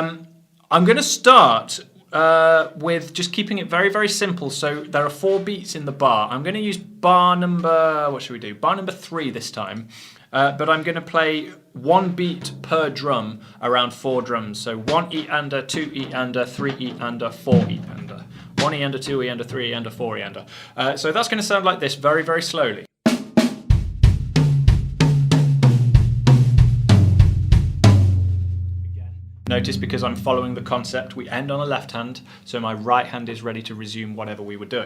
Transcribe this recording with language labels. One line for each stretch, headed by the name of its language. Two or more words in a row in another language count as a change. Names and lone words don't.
English: I'm going to start with just keeping it very, very simple. So there are 4 beats in the bar. I'm going to use bar number, what should we do? Bar number 3 this time. But I'm going to play 1 beat per drum around 4 drums. So 1 E-ander, 2 E-ander, 3 E-ander, 4 E-ander. 1 E-ander, 2 E-ander, 3 E-ander, 4 E-ander. So that's going to sound like this very, very slowly. Notice, because I'm following the concept, we end on a left hand, so my right hand is ready to resume whatever we were doing.